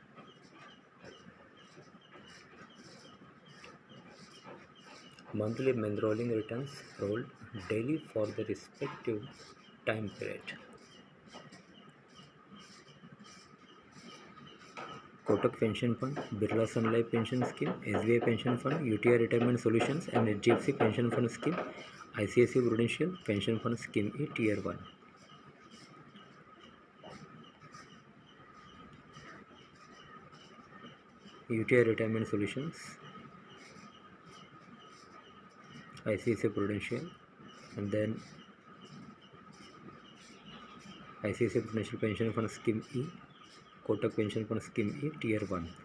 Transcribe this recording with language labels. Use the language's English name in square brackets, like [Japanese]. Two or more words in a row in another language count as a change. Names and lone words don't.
[English] Monthly main rolling returns rolled daily for the respective time period. Kotak Pension Fund, Birla Sun Life Pension Scheme, SBI Pension Fund, UTI Retirement Solutions and HDFC Pension Fund Scheme, ICICI Prudential Pension Fund Scheme E Tier 1. UTI Retirement Solutions, ICICI Prudential, and then ICICI Prudential Pension Fund Scheme E, Kotak Pension Fund Scheme E Tier 1.